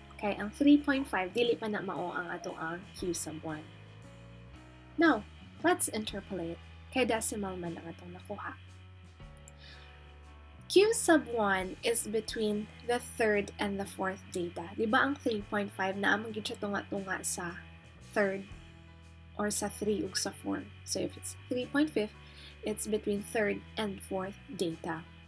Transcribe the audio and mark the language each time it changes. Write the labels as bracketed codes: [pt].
[ceb] Kaya ang 3.5, dili pa na mao ang ato ang Q sub 1. [en] Now, let's interpolate. [ceb] Kaya decimal man ang atong nakuha. [en] Q sub 1 is between the third and the fourth data. [ceb] Di ba ang 3.5 na amang gid siya tunga-tunga sa third or sa 3 ug sa 4. [en] So if it's 3.5, it's between third and fourth data.